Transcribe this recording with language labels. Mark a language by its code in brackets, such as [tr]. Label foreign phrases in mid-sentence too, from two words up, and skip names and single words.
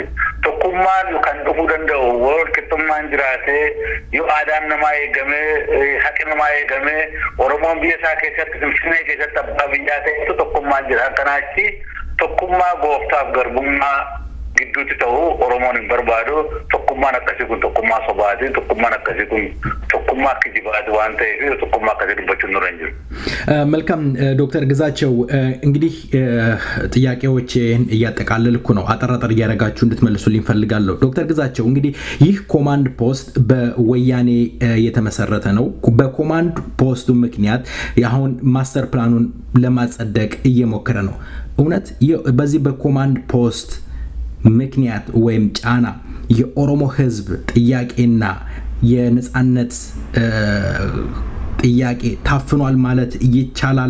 [om] Tokkummaan kan dhufuu danda'u wal qixxummaan jiraatee yoo aadaan namaa eegamee haqi namaa eegamee Oromoon biyya isaa keessatti Finfinnee keessatti abbaa biyyaa ta'etu tokkummaan jira. Kanaachi tokkummaa gooftaaf garbummaa gidduutti ta'uu Oromoon hin barbaadu. Tokkummaan akkasii kun tokkummaa sobaati. Tokkummaan akkasii kun tokkummaa kijibaati waan ta'eef tokkummaa akkasii dubbachuun nurra hin jiru. [am] መልካም ዶክተር ግዛቸው እንግዲህ ጥያቄዎችን እያጠቃለልኩ ነው። አጠራጠር እያደረጋችሁ እንድትመልሱልኝ ፈልጋለሁ። ዶክተር ግዛቸው እንግዲህ ይህ ኮማንድ ፖስት በወያኔ የተመሰረተ ነው። በኮማንድ ፖስቱ ምክንያት አሁን ማስተር ፕላኑን ለማጸደቅ እየሞከረ ነው። እውነት በዚህ በኮማንድ ፖስት ምክንያት ወይም ጫና የኦሮሞ ህዝብ ጥያቄና የነጻነት ጥያቄ ታፍኗል ማለት ይቻላል?